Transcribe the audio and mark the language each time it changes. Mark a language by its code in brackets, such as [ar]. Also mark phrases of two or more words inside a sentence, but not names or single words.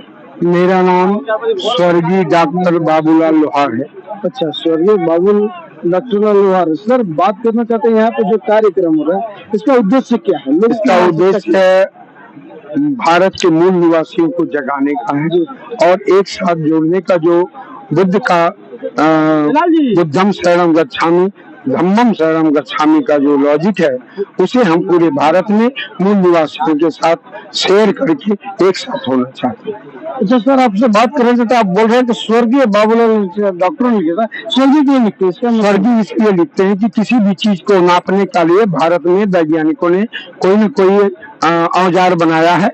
[hi] मेरा नाम स्वर्गीय डॉक्टर बाबूलाल लोहार है। अच्छा, स्वर्गीय डॉक्टर लोहार सर, बात करना चाहते हैं यहाँ पे जो कार्यक्रम हो रहा है, इसका उद्देश्य क्या है? इसका उद्देश्य है भारत के मूल निवासियों को जगाने का है और एक साथ जोड़ने का। जो बुद्ध का [pi] बुद्धम शरणम गच्छामि धम्मम शरणम गच्छामि [hi] का जो लॉजिक है, उसे हम पूरे भारत में मूल निवासियों के साथ शेयर करके एक साथ होना चाहते हैं। अच्छा सर, आपसे बात कर रहे थे तो आप बोल रहे हैं कि स्वर्गीय बाबूलाल डॉक्टरों ने लिखा, स्वर्गीय क्यों लिखते हैं? स्वर्गीय इसलिए लिखते हैं कि किसी भी चीज को नापने के लिए भारत में वैज्ञानिकों ने कोई न कोई औजार बनाया है।